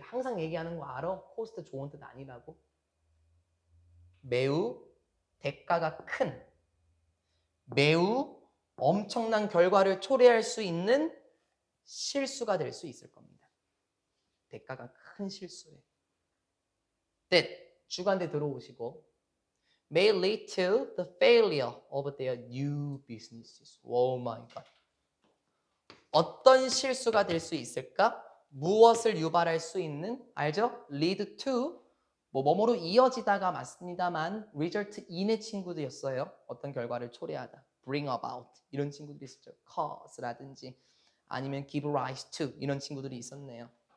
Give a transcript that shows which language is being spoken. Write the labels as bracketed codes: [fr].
[ko] 항상 얘기하는 거 알아? 코스트 좋은 뜻 아니라고. 매우 대가가 큰, 매우 엄청난 결과를 초래할 수 있는 실수가 될 수 있을 겁니다. 대가가 큰 실수에. [en] that [ko] 주관대 들어오시고 [en] may lead to the failure of their new businesses. Oh my God. [ko] 어떤 실수가 될 수 있을까? 무엇을 유발할 수 있는? 알죠? lead to 뭐뭐로 이어지다가 맞습니다만 result in의 친구들이었어요. 어떤 결과를 초래하다. bring about 이런 친구들이 있었죠. cause라든지 아니면 give rise to 이런 친구들이 있었네요.